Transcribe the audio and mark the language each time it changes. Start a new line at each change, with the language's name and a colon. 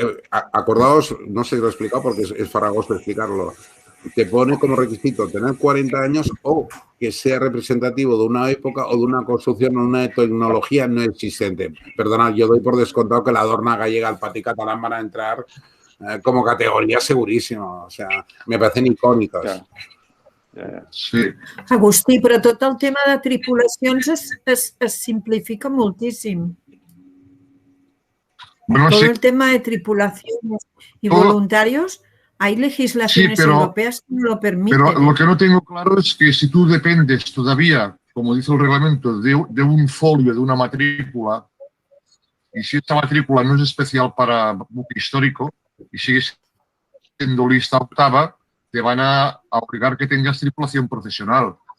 Spanish: Acordaos, no sé si lo he explicado porque es farragoso explicarlo, te pone como requisito tener 40 años o que sea representativo de una época o de una construcción o una tecnología no existente. Perdona, yo doy por descontado que la Dorna gallega, el Patí catalán van a entrar como categoría segurísimo. O sea, me parecen icòniques.
Catalan: Ja. Sí. Agustí, però tot el tema de tripulacions es simplifica moltíssim.
Spanish: Bueno, Todo sí, el tema de tripulaciones y voluntarios, hay legislaciones europeas que no lo permiten. Pero lo que no tengo claro es que si tú dependes todavía, como dice el reglamento, de un folio, de una matrícula, y si esta matrícula no es especial para buque histórico y sigue siendo lista octava, te van a obligar que tengas tripulación profesional.